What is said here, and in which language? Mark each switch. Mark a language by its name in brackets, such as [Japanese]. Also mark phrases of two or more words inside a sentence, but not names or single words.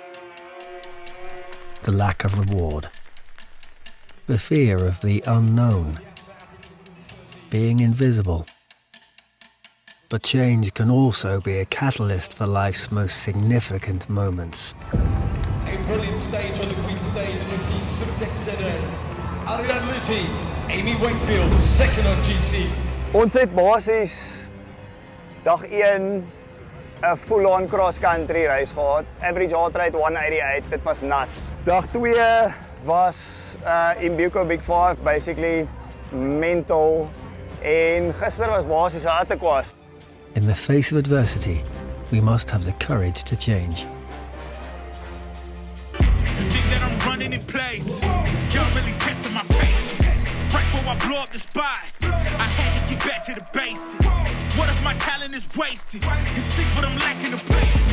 [English] The lack of reward, the fear of the unknown, being invisible. But change can also be a catalyst for life's most significant moments. A brilliant stage on the Queen stage with Team Stošek, unrelenting. Amy Wakefield, second on GC. [Afrikaans] Ons het basies dag 1 'n [English] full-on cross-country race [Afrikaans] gehad. [English] Average heart rate 188, [Afrikaans] dit was nuts. Dag 2 was in Big 5, [English] basically mental. [Afrikaans] En gister was basies 'n attekwas. [English] In the face of adversity, we must have the courage to change. You think that I'm running in place? Y'all really testing my patience. Right before I blow up the spot, I had to get back to the basics. What if my talent is wasted? You see what I'm lacking to place me.